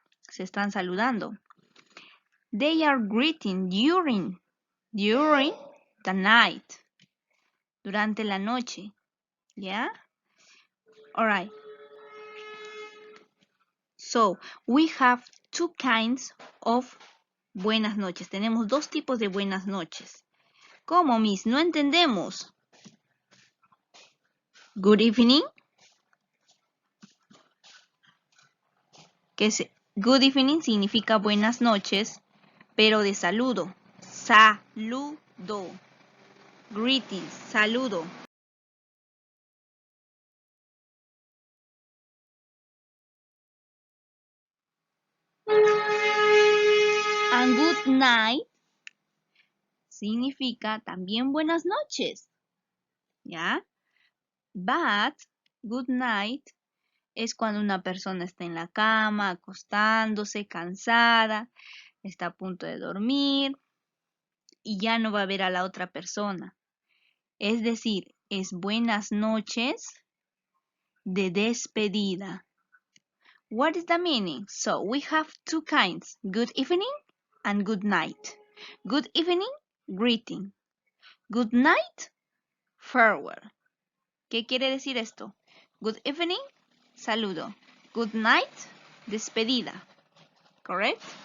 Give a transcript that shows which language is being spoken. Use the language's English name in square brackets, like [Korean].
[Spanish] Se están saludando. [English] They are greeting during the night. [Spanish] Durante la noche. [English] Yeah? Alright. So, we have two kinds of buenas noches. [Spanish] Tenemos dos tipos de buenas noches. ¿Cómo, Miss? No entendemos. [English] Good evening. [Spanish] Good evening significa buenas noches, pero de saludo. Saludo. Greetings. Saludo. And good night significa también buenas noches, ¿ya? But good night es cuando una persona está en la cama, acostándose, cansada, está a punto de dormir y ya no va a ver a la otra persona. Es decir, es buenas noches de despedida. [English] What is the meaning? So we have two kinds, good evening and good night. Good evening, greeting. Good night, farewell. [Spanish] ¿Qué quiere decir esto? Good evening, saludo. [English] Good night, despedida. Correct?